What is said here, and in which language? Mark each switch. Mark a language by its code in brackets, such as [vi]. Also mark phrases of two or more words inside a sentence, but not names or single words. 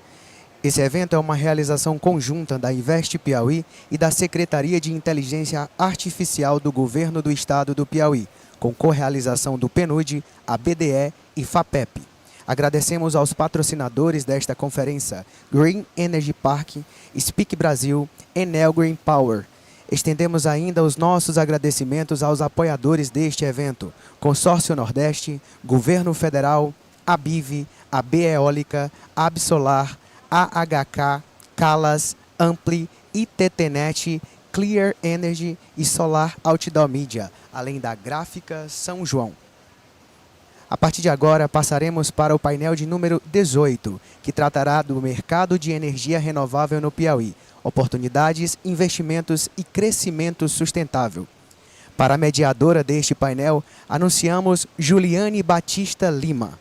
[pt] Esse evento é uma realização conjunta da Invest Piauí e da Secretaria de Inteligência Artificial do Governo do Estado do Piauí, com correalização do PNUD, a BDE e FAPEP. Agradecemos aos patrocinadores desta conferência, Green Energy Park, Speak Brasil, Enel Green Power. Estendemos ainda os nossos agradecimentos aos apoiadores deste evento, Consórcio Nordeste, Governo Federal, ABIV, AB Eólica, Absolar, AHK, Calas, Ampli, ITTNet, Clear Energy e Solar Outdoor Media, além da Gráfica São João. A partir de agora, passaremos para o painel de número 18, que tratará do mercado de energia renovável no Piauí, oportunidades, investimentos e crescimento sustentável. Para a mediadora deste painel, anunciamos Juliane Batista Lima.